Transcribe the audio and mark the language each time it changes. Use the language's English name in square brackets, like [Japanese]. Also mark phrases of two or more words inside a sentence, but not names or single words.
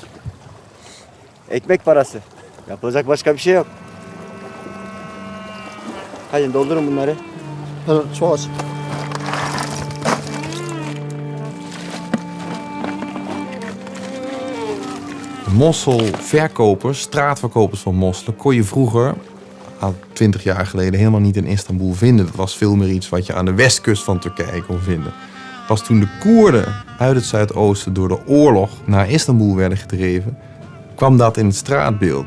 [Turkish] Ekmek parası. Yapılacak başka bir şey yok. Hadi doldurun bunları. Evet, çok aç. [Dutch] Mosselverkopers, straatverkopers van mosselen, kon je vroeger, 20 jaar geleden, helemaal niet in Istanbul vinden. Dat was veel meer iets wat je aan de westkust van Turkije kon vinden. Pas toen de Koerden uit het zuidoosten door de oorlog naar Istanbul werden gedreven, kwam dat in het straatbeeld.